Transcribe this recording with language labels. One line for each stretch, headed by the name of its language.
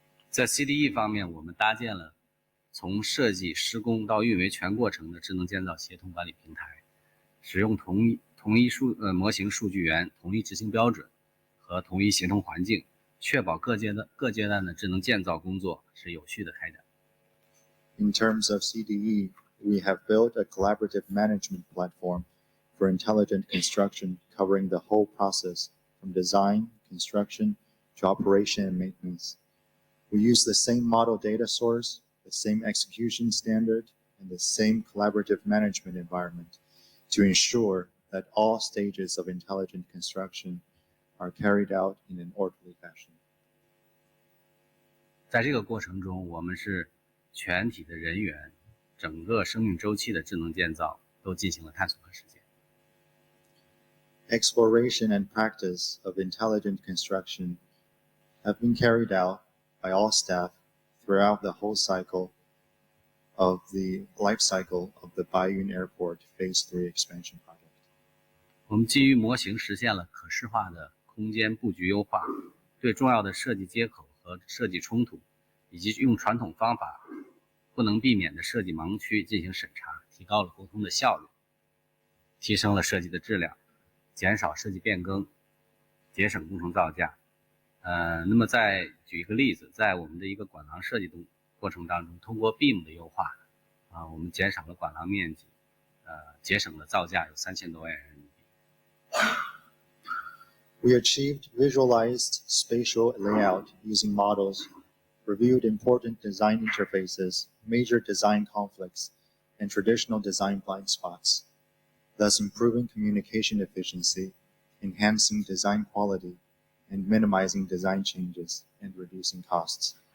Chinese: 在 CDE 方面，我们搭建了从设计、施工到运维全过程的智能建造协同管理平台，使用同一模型数据源、同一执行标准和同一协同环境，确保各阶段的智能建造工作是有序的开展。
English: In terms of CDE, we have built a collaborative management platform for intelligent construction covering the whole process from design, construction, to operation and maintenance. We use the same model data source, the same execution standard, and the same collaborative management environment to ensure that all stages of intelligent construction are carried out in an orderly fashion.
Chinese: 在这个过程中，我们是全体的人员，整个生命周期的智能建造都进行了探索和实践。
English: Exploration and practice of intelligent construction have been carried out by all staff throughout the whole cycle of the life cycle of the Bayun Airport Phase 3 expansion project.
Chinese: 我们基于模型实现了可视化的空间布局优化，对重要的设计接口和设计冲突，以及用传统方法不能避免的设计盲区进行审查，提高了沟通的效率，提升了设计的质量，减少设计变更，节省工程造价。那么再举一个例子，在我们的一个管廊设计过程当中，通过 BIM 的优化，我们减少了管廊面积，节省了造价有3000多万元人民币。
English: We achieved visualized spatial layout using models, reviewed important design interfaces, major design conflicts, and traditional design blind spots, thus improving communication efficiency, enhancing design quality, and minimizing design changes and reducing costs.